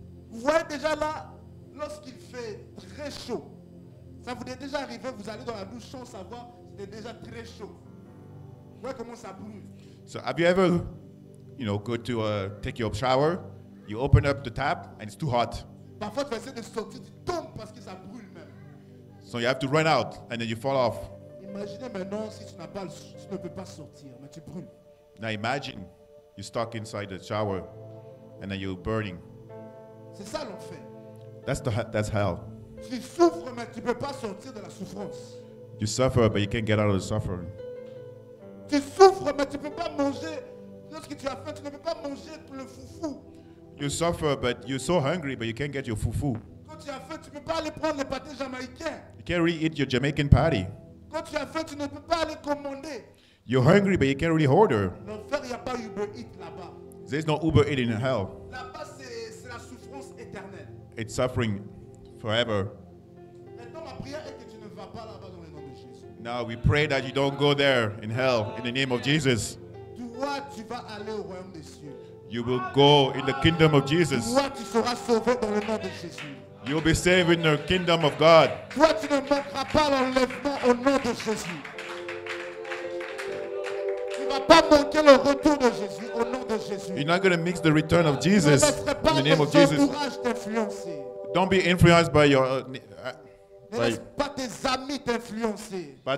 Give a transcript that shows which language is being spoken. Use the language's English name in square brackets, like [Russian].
[French] Vous voyez déjà là, lorsqu'il fait très chaud, ça vous est déjà arrivé, vous allez dans la douche sans savoir, c'était déjà très chaud. Vous voyez comment ça brûle. [English] So have you ever, go to take your shower, you open up the tap and it's too hot. [French] Parfois, tu vas essayer de sortir, tu tombes parce que ça brûle même. [English] So you have to run out and then you fall off. [French] Imaginez maintenant si tu ne peux pas sortir, mais tu brûles. [English] Now imagine you're stuck inside the shower and then you're burning. [French] C'est ça l'enfer. [English] That's hell. [French] Tu souffres, mais tu ne peux pas sortir de la souffrance. [English] You suffer, but you can't get out of the suffering. [French] Tu souffres, mais tu ne peux pas manger. Lorsque tu as faim, tu ne peux pas manger le foufou. [English] You suffer, but you're so hungry, but you can't get your fufu. [French] Quand tu as faim, tu ne peux pas aller prendre les pâtés jamaïcains. [English] You can't really eat your Jamaican patty. [French] Quand tu as faim, tu ne peux pas aller commander. [English] You're hungry, but you can't really order. [French] L'enfer, il n'y a pas Uber Eats là-bas. [English] There's no Uber Eats in hell. [French] Là-bas, c'est la souffrance éternelle. [English] It's suffering forever. [French] Maintenant, ma prière est que tu ne vas pas là-bas dans le nom de Jésus. [English] Now we pray that you don't go there in hell in the name of Jesus. [French] Toi, tu vas aller au royaume des cieux. [English] You will go in the kingdom of Jesus. [French] Toi, tu seras sauvé dans le nom de Jésus. [English] You'll be saved in the kingdom of God. [French] Toi, tu ne manqueras pas l'enlèvement au nom de Jésus. Tu ne vas pas manquer le retour de Jésus au nom de Jésus. [English] You're not going to mix the return of [French] Ne [English] Jesus [French] laisserai pas [English] in the [French] les [English] name of Jesus. [French] entourages t'influencer. [English] Don't be influenced by your [French] Ne laisse pas tes amis t'influencer